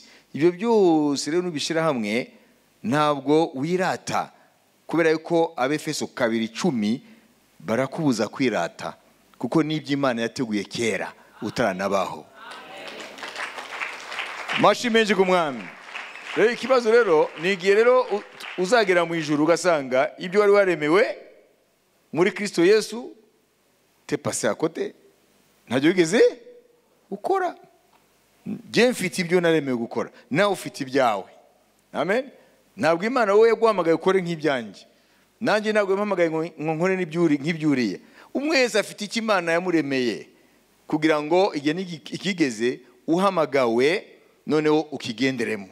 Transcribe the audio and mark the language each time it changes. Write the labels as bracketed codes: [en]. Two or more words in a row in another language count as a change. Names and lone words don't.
[rw] Ibyo byose rero nubishira hamwe ntabwo wirata, kubera yuko Abefeso 2:10 barakubuza kwirata, kuko n'ibyo Imana yateguye kera utaranabaho. Mashimenje ku mwami. Rero ikibazo rero ni igihe rero uzagera mu ijuru ugasanga ibyo wari waremewe muri Kristo Yesu [fr] te passé à côté, [rw] ntacyo wigeze ukora. Je mfite ibyo naremewe gukora, nawe ufite ibyawe. Amen. Ntabwo Imana wowe yaguhamagaye ukore nk'ibyanjye, nanjye ntabwo yampamagaye ngo nkore nk'ibyuriye. Umwe wese afite icyo Imana yamuremeye kugira ngo igihe ikigeze uhamagawe noneho ukigenderemo.